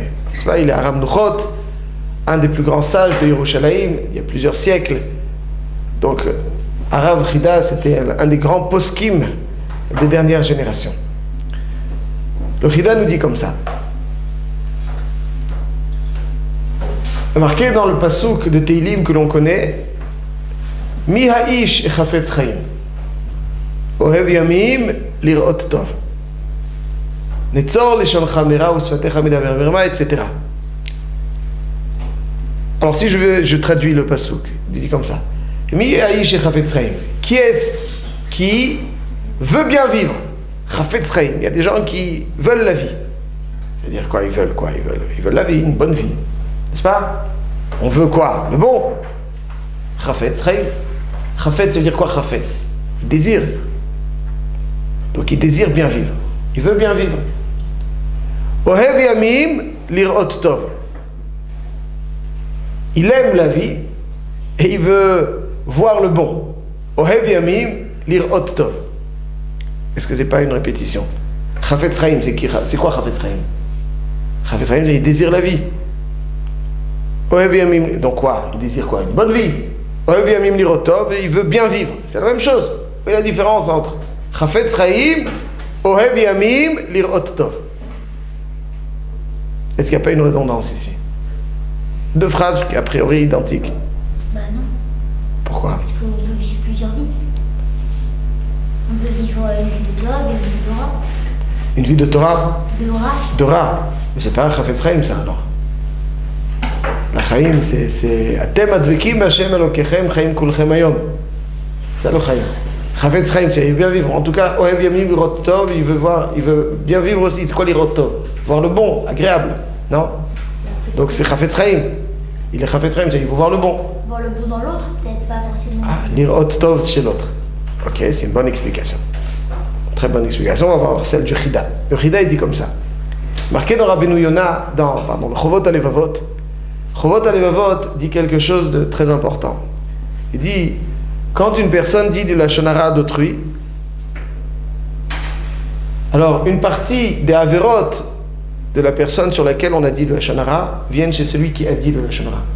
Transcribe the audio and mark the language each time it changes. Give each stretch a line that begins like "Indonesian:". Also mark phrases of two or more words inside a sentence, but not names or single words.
French: Il est à Ramnuchot, un des plus grands sages de Yerushalayim, il y a plusieurs siècles. Donc, Arav Chida, c'était un des grands poskim des dernières générations. Le Chida nous dit comme ça. Marqué dans le pasouk de Teilim que l'on connaît,
Hebrew: מי האיש החפץ חיים, אוהב ימים לראות טוב, נצור לשונך מרע ושפתיך מדבר מרמה,
French: etc. Alors si je traduis le pasouk, il dit comme ça.
Hebrew: מי האיש החפץ חיים.
French: Qui est-ce qui veut bien vivre?
Hebrew: חפץ חיים.
French: Il y a des gens qui veulent la vie. C'est-à-dire quoi? Ils veulent la vie, une bonne vie. N'est-ce pas? On veut quoi? Le bon.
Hebrew: חפץ חיים. Chafetz,
French: ça veut dire quoi, chafetz? Il désire. Donc il désire bien vivre. Il veut bien vivre.
Hebrew: אוהב ימים לראות טוב.
French: Il aime la vie et il veut voir le bon.
Hebrew: אוהב ימים לראות טוב.
French: Est-ce que c'est pas une répétition?
Hebrew: חפץ חיים,
French: c'est quoi
Hebrew: חפץ חיים? חפץ חיים,
French: il désire la vie.
Hebrew: אוהב ימים,
French: donc quoi? Il désire quoi? Une bonne vie.
Hebrew: אוהב ימים לראות טוב,
French: et il veut bien vivre. C'est la même chose. Mais la différence entre
Hebrew: חפץ חיים, אוהב ימים לראות טוב.
French: Est-ce qu'il n'y a pas une redondance ici? Deux phrases a priori identiques. Bah non. Pourquoi? Parce qu'on peut vivre plusieurs vies. On peut vivre une vie de Torah, une vie de Torah. Une vie de Torah? De Torah. Mais c'est pas un
Hebrew: חפץ חיים
French: ça alors.
Hebrew: La chaim c'est אתם הדבקים בה' אלהיכם חיים כלכם היום.
French: C'est le chaim.
Hebrew: חפץ חיים,
French: c'est bien vivre. En tout cas,
Hebrew: אוהב ימים לראות טוב,
French: il veut bien vivre aussi. C'est quoi
Hebrew: לראות טוב?
French: Voir le bon, agréable, non? Donc c'est
Hebrew: חפץ חיים.
French: Il est
Hebrew: חפץ חיים,
French: il faut voir le bon. Voir le bon dans l'autre, peut-être pas forcément. Ah,
Hebrew: לראות טוב
French: chez l'autre. Ok, c'est une bonne explication. Très bonne explication. On va voir celle du Chida. Le Chida il dit comme ça. Marqué dans Rabbeinu Yonah, dans le Chovot HaLevavot. Chovot HaLevavot dit quelque chose de très important. Il dit, quand une personne dit du
Hebrew: לשון הרע
French: d'autrui, alors une partie des Averot de la personne sur laquelle on a dit le
Hebrew: לשון הרע
French: viennent chez celui qui a dit le
Hebrew: לשון הרע.